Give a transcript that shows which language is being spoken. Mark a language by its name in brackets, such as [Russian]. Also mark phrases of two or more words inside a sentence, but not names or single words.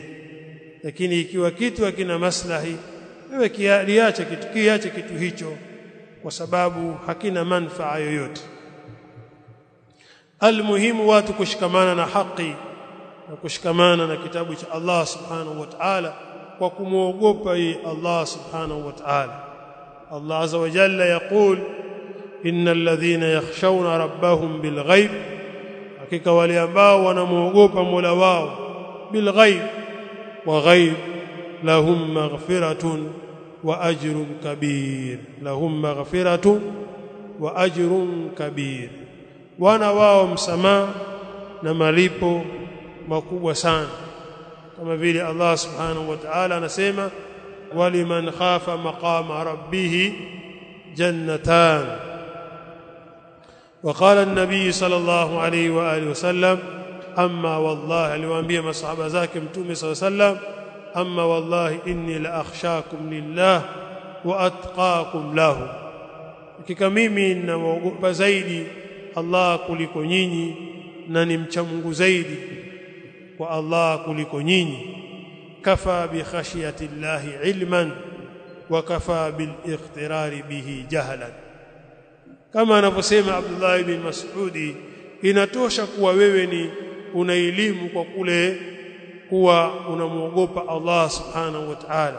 [Swahili] Lakini ikiwa kitu hakina maslahi, wewe kiache kitu hicho, kwa sababu hakina manufaa yoyote. Almuhimu watu kushikamana na haki na kushikamana na kitabu cha Allah [Arabic] subhanahu wa ta'ala [Swahili] kwa kumwogopa Allah [Arabic] subhanahu wa ta'ala. الله عز وجل يقول إن الذين يخشون ربهم بالغيب, [Swahili] hakika wale ambao wanamwogopa Mola wao [Arabic] بالغيب، وغيب لهم مغفرة وأجر كبير، لهم مغفرة وأجر كبير, [Swahili] wana wao msamaha na malipo makubwa sana. Kama vile Allah [Arabic] سبحانه وتعالى [Swahili] anasema [Arabic] ولمن خاف مقام ربه جنتان. وقال النبي صلى الله عليه واله وسلم اما والله، [Swahili] aliwaambia masahaba zake mtume [Arabic] صلى الله عليه وسلم, أما والله إني لأخشاكم لله وأتقاكم له, [Swahili] hakika mimi ninaogopa zaidi Allah kuliko nyinyi na ni mcha Mungu zaidi kwa Allah kuliko nyinyi. [Arabic] كفى بخشية الله علما وكفى بالاغترار به جهلا, [Swahili] kama anavyosema Abdullah ibn Mas'udi, inatosha kuwa wewe ni una elimu kwa kule kuwa unamuogopa Allah [Arabic] سبحانه وتعالى.